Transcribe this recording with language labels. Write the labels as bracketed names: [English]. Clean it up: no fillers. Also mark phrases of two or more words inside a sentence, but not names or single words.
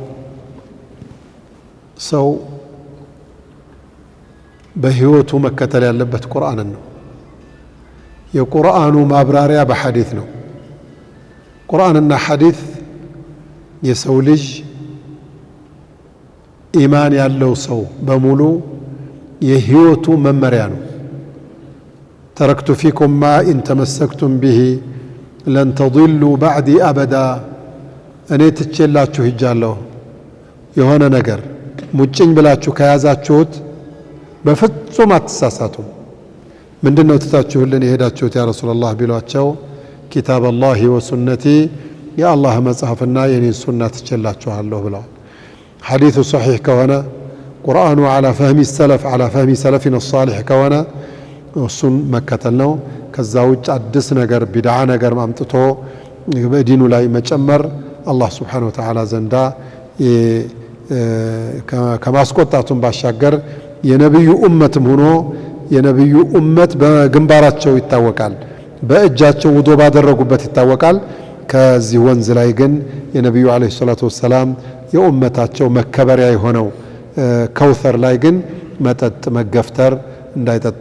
[Amharic] ሰው በህይወቱ መከተል ያለበት ቁርአንን ነው የቁርአኑ ማብራሪያ በሐዲስ ነው ቁርአንና ሐዲስ የሰው ልጅ ኢማን ያለው ሰው በሙሉ የህይወቱ መመሪያ ነው [Arabic] تركت فيكم ما إن تمسكتم به لن تضلوا بعدي أبدا [Amharic] እኔ ትቼላችሁ ሂጃለሁ የሆነ ነገር ሙጭኝ ብላችሁ ከያዛችሁት በፍጹም አትሳሳቱም ምንድነው ትታችሁልን የሄዳችሁት [Arabic] يا رسول الله [Amharic] ቢሏቸው [Arabic] كتاب الله وسنتي [Amharic] የአላህ መጽሐፍና የኔን ሱና ትቼላችኋለሁ ብለዋል ሐዲሱ ሶሒህ ከሆነ ቁርአኑ [Arabic] على فهم السلف على فهم سلفنا الصالح [Amharic] ከሆነ እሱን መከተል ነው ከዛ ውጭ አዲስ ነገር ቢድዓ ነገር ማምጥቶ በዲኑ ላይ መጨመር አላህ [Arabic] سبحانه وتعالى [Amharic] ዘንዳ ከማስቆጣቱን ባሻገር የነብዩ ኡመትም ሆኖ የነብዩ ኡመት በግንባራቸው ይታወቃል በእጃቸው ውዶ ባደረጉበት ይታወቃል ከዚህ ወንዝ ላይ ግን የነብዩ [Arabic] عليه الصلاة والسلام [Amharic] የኡመታቸው መከበሪያ የሆነው ከውሰር ላይ ግን መጠጥ መገፍተር እንዳይጠጣ